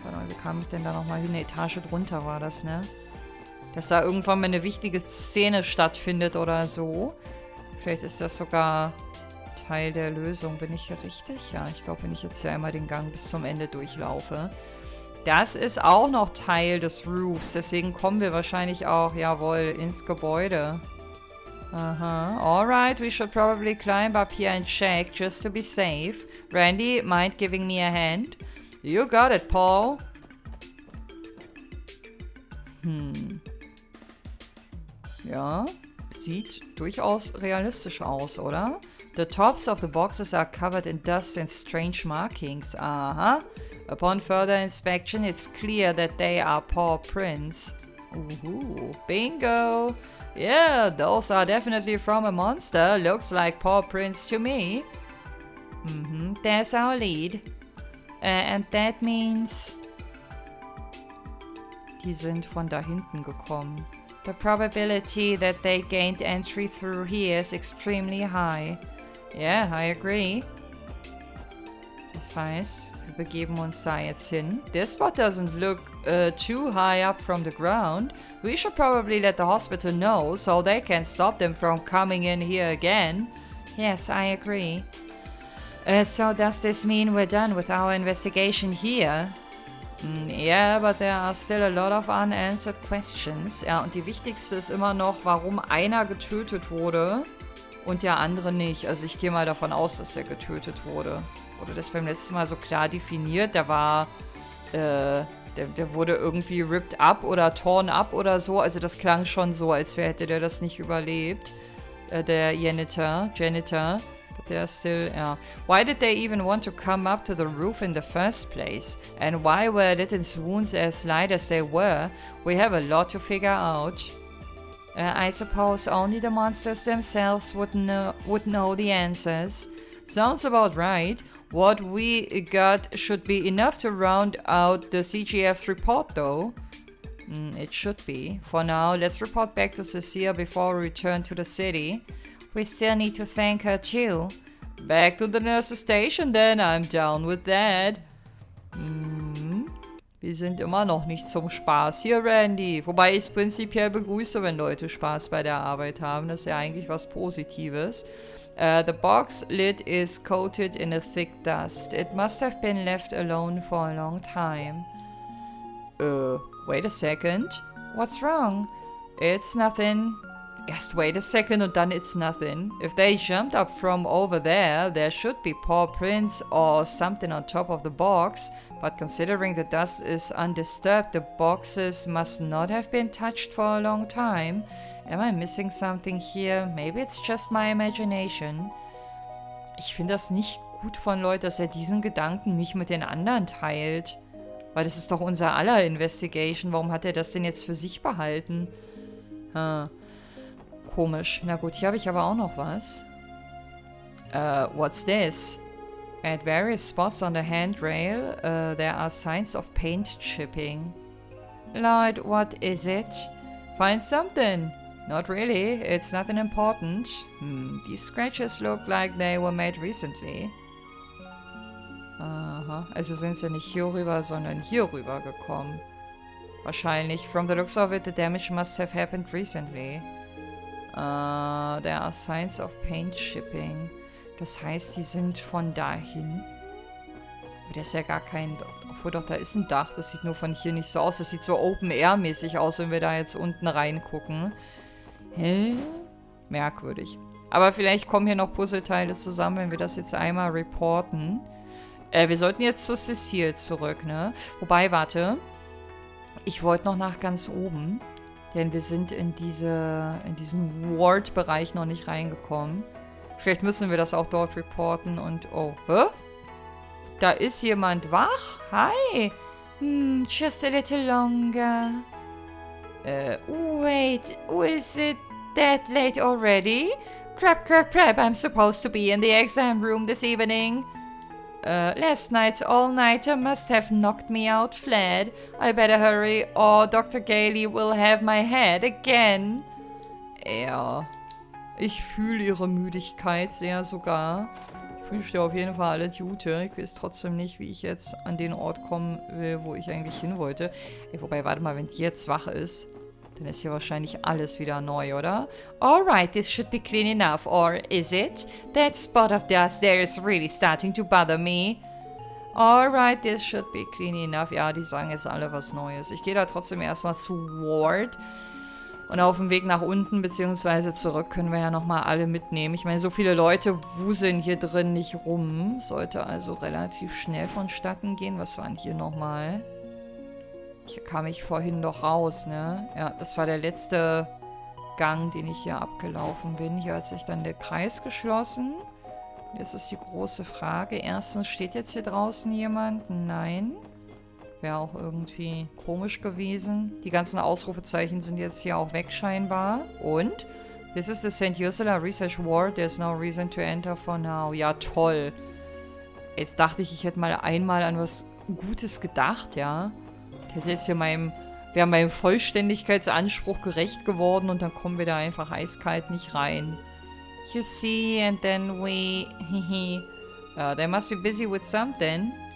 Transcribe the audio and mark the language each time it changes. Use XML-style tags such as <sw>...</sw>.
<de>Warte mal, wie kam ich denn da nochmal hin? Eine Etage drunter war das, ne? Dass da irgendwann mal eine wichtige Szene stattfindet oder so. Vielleicht ist das sogar Teil der Lösung. Bin ich hier richtig? Ja, ich glaube, wenn ich jetzt hier einmal den Gang bis zum Ende durchlaufe. Das ist auch noch Teil des Roofs. Deswegen kommen wir wahrscheinlich auch, jawohl, ins Gebäude. Aha.</de> <en>Alright, we should probably climb up here and check, just to be safe. Randy, mind giving me a hand? You got it, Paul.</en> <de>Ja, sieht durchaus realistisch aus, oder?</de> <en>The tops of the boxes are covered in dust and strange markings. Aha. Upon further inspection, it's clear that they are paw prints. Ooh, bingo! Yeah, those are definitely from a monster. Looks like paw prints to me. There's our lead. And that means...</en> <de>Die sind von da hinten gekommen.</de> <en>The probability that they gained entry through here is extremely high. Yeah, I agree.</en> <de>Das heißt, wir begeben uns da jetzt hin.</de> <en>This spot doesn't look too high up from the ground. We should probably let the hospital know so they can stop them from coming in here again. Yes, I agree. So does this mean we're done with our investigation here? Yeah, but there are still a lot of unanswered questions.</en> <de>Ja, und die wichtigste ist immer noch, warum einer getötet wurde und der andere nicht. Also ich gehe mal davon aus, dass der getötet wurde. Wurde das beim letzten Mal so klar definiert? Der war, der wurde irgendwie</de> <en>ripped up</en> <de>oder</de> <en>torn up</en> <de>oder so. Also das klang schon so, als hätte der das nicht überlebt.</de> <en>Der Janitor. But they're still, yeah. Why did they even want to come up to the roof in the first place? And why were Litton's wounds as light as they were? We have a lot to figure out. I suppose only the monsters themselves would know the answers. Sounds about right. What we got should be enough to round out the CGF's report, though. It should be. For now, let's report back to Cecilia before we return to the city. We still need to thank her, too. Back to the nurse's station, then. I'm down with that.</en> <de>Wir sind immer noch nicht zum Spaß. Hier, Randy. Wobei ich es prinzipiell begrüße, wenn Leute Spaß bei der Arbeit haben. Das ist ja eigentlich was Positives.</de> <en>The box lid is coated in a thick dust. It must have been left alone for a long time. Wait a second. What's wrong? It's nothing.</en> <de>Erst</de> <en>wait a second</en> <de>und dann</de> <en>it's nothing. If they jumped up from over there, there should be paw prints or something on top of the box. But considering the dust is undisturbed, the boxes must not have been touched for a long time. Am I missing something here? Maybe it's just my imagination.</en> <de>Ich finde das nicht gut von Lloyd, dass er diesen Gedanken nicht mit den anderen teilt. Weil das ist doch unser aller Investigation. Warum hat er das denn jetzt für sich behalten? Komisch. Na gut, hier habe ich aber auch noch was.</de> <en>What's this? At various spots on the handrail, there are signs of paint chipping. Lloyd, what is it? Find something. Not really. It's nothing important. These scratches look like they were made recently. Aha.</en> <de>Also sind sie nicht hier rüber, sondern hier rüber gekommen. Wahrscheinlich.</de> <en>From the looks of it, the damage must have happened recently. There are signs of paint chipping.</en> <de>Das heißt, die sind von dahin. Aber das ist ja gar kein... Obwohl doch, da ist ein Dach. Das sieht nur von hier nicht so aus. Das sieht so Open-Air-mäßig aus, wenn wir da jetzt unten reingucken. Hä? Merkwürdig. Aber vielleicht kommen hier noch Puzzleteile zusammen, wenn wir das jetzt einmal reporten. Wir sollten jetzt zu Cecile zurück, ne? Wobei, warte. Ich wollte noch nach ganz oben. Denn wir sind in diesen Ward-Bereich noch nicht reingekommen. Vielleicht müssen wir das auch dort reporten und... Oh, hä? Da ist jemand wach? Hi.</de> <en>Just a little longer. Wait, is it that late already? Crap, I'm supposed to be in the exam room this evening. Last night's all-nighter must have knocked me out flat. I better hurry or Dr. Gailey will have my head again.</en> <de>Ja, ich fühle ihre Müdigkeit sehr sogar. Ich wünsche dir auf jeden Fall alle Gute. Ich weiß trotzdem nicht, wie ich jetzt an den Ort kommen will, wo ich eigentlich hin wollte. Wobei, warte mal, wenn die jetzt wach ist, dann ist hier wahrscheinlich alles wieder neu, oder?</de> <en>Alright, this should be clean enough, or is it? That spot of dust there is really starting to bother me. Alright, this should be clean enough.</en> <de>Ja, die sagen jetzt alle was Neues. Ich gehe da trotzdem erstmal zu Ward. Und auf dem Weg nach unten bzw. zurück können wir ja nochmal alle mitnehmen. Ich meine, so viele Leute wuseln hier drin nicht rum. Sollte also relativ schnell vonstatten gehen. Was war denn hier nochmal? Hier kam ich vorhin doch raus, ne? Ja, das war der letzte Gang, den ich hier abgelaufen bin. Hier hat sich dann der Kreis geschlossen. Jetzt ist die große Frage. Erstens, steht jetzt hier draußen jemand? Nein. Wäre auch irgendwie komisch gewesen. Die ganzen Ausrufezeichen sind jetzt hier auch weg scheinbar.</de> <en>Und? This is the St. Ursula Research Ward. There's no reason to enter for now.</en> <de>Ja, toll. Jetzt dachte ich, ich hätte mal einmal an was Gutes gedacht, ja. Ich hätte jetzt hier wäre meinem Vollständigkeitsanspruch gerecht geworden und dann kommen wir da einfach eiskalt nicht rein.</de> <en>You see, and then we... they must be busy with something.</en>